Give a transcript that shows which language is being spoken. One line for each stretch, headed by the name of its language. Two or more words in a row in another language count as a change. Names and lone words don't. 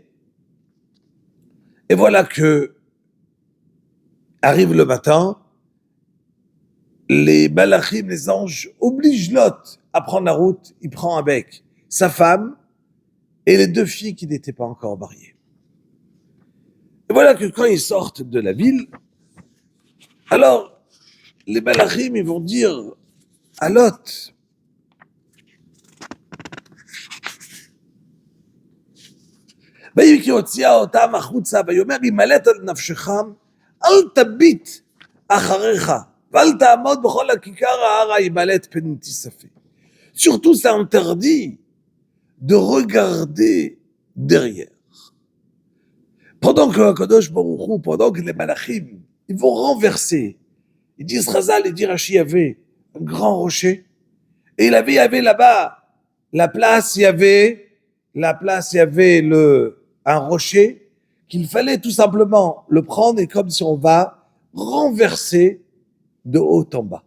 French: Et voilà que arrive le matin, les malachim, les anges, obligent Lot à prendre la route, il prend avec sa femme et les 2 filles qui n'étaient pas encore mariées. Et voilà que quand ils sortent de la ville, alors les malachim, ils vont dire à Lot,
Hebrew: ויהי הוציאה אותם החוצה, ויאמר ימלט על נפשך, אל תביט אחריך, ואל תעמוד בכל הכיכר ההר ימלט פן תיספי.
French: Surtout, c'est interdit de regarder derrière. Pendant que
Hebrew: קדוש ברוך הוא,
French: pendant que les malachim, ils vont renverser, ils disent Chazal, ils disent Rashi, il y avait un grand rocher, et il y avait là-bas, la place, il y avait un rocher, qu'il fallait tout simplement le prendre, et comme si on va renverser de haut en bas.